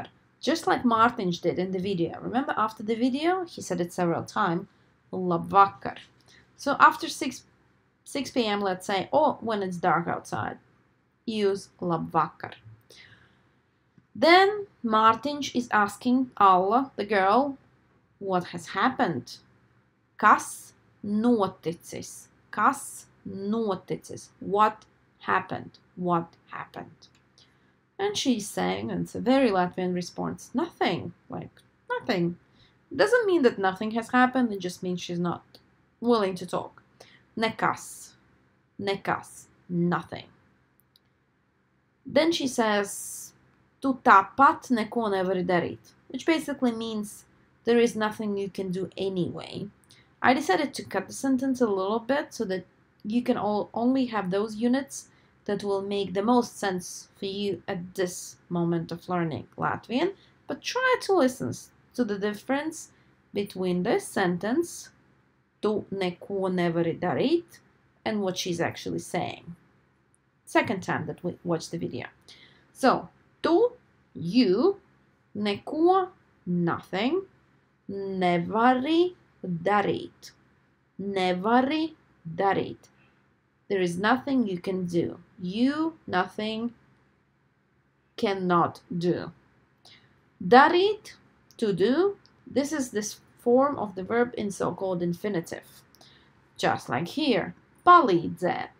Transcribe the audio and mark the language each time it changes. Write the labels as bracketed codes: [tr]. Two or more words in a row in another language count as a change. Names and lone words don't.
[en] Just like Mārtiņš did in the video. Remember, after the video, he said it several times, Labvakar. So after 6 p.m., let's say, or when it's dark outside, use Labvakar. Then Mārtiņš is asking Alla, the girl, what has happened? [lv] Kas noticis? Kas noticis? [en] What happened? What happened? And she's saying, and it's a very Latvian response, nothing, like nothing. It doesn't mean that nothing has happened, it just means she's not willing to talk. [lv] Nekas, nekas, [en] nothing. Then she says, [lv] tu tāpat neko nevari darīt, [en] which basically means there is nothing you can do anyway. I decided to cut the sentence a little bit so that you can only have those units that will make the most sense for you at this moment of learning Latvian, but try to listen to the difference between this sentence, [lv] tu neko nevari darīt, [en] and what she's actually saying. Second time that we watch the video. So, tu, you, neko, nothing, [lv] nevari darīt. Nevari darīt. [en] There is nothing you can do. You, nothing, cannot do. Darīt, to do. This is this form of the verb in so-called infinitive. Just like here. [lv] Palīdzēt.